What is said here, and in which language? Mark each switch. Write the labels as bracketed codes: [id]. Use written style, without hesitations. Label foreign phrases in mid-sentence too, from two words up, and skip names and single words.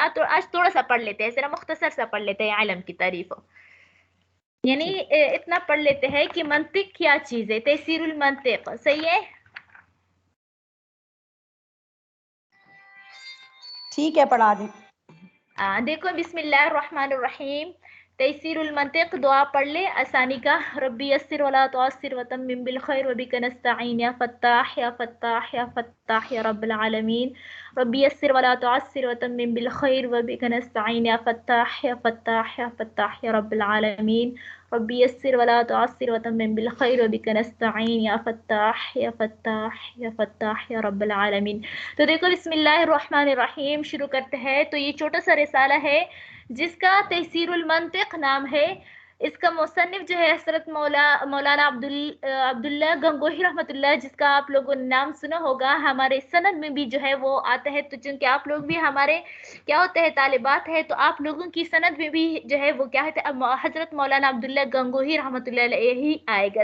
[ur] آج تھوڑا سا پڑھ لیتے ہیں، ذرا مختصر سا پڑھ لیتے ہیں علم کی تعریف. یعنی اتنا پڑھ لیتے ہیں کہ منطق کیا چیز ہے، تیسیر المنطق. صحیح ہے? ٹھیک ہے، پڑھا دیں. دیکھو, [ar] بسم الله الرحمن الرحيم. [ur] تیسیر المنطق دعا پڑھ لے آسانی کا. [ar] رب يسر ولا تعسر وتمم بالخير وبك نستعين يا فتاح يا فتاح يا فتاح يا رب العالمين. رب يسر ولا تعسر وتمم بالخير وبك نستعين يا فتاح يا فتاح يا فتاح يا رب العالمين. رب يسر ولا تعسر وتمم بالخير وبك نستعين يا فتاح يا فتاح يا فتاح يا رب العالمين. [ur] تو دیکھو، بسم اللہ الرحمن الرحیم شروع کرتے ہیں. تو یہ چھوٹا سا رسالہ ہے جس کا تحسیر المنطق نام ہے. اس کا مصنف جو ہے حضرت مولانا عبداللہ گنگوہی رحمۃ اللہ، جس کا آپ لوگوں نے نام سنا ہوگا. ہمارے سند میں بھی جو ہے وہ آتا ہے، تو چونکہ آپ لوگ بھی ہمارے کیا ہوتے ہیں طالبات ہے، تو آپ لوگوں کی سند میں بھی جو ہے وہ کیا ہے، اب حضرت مولانا عبداللہ گنگوہی رحمۃ اللہ یہی آئے گا.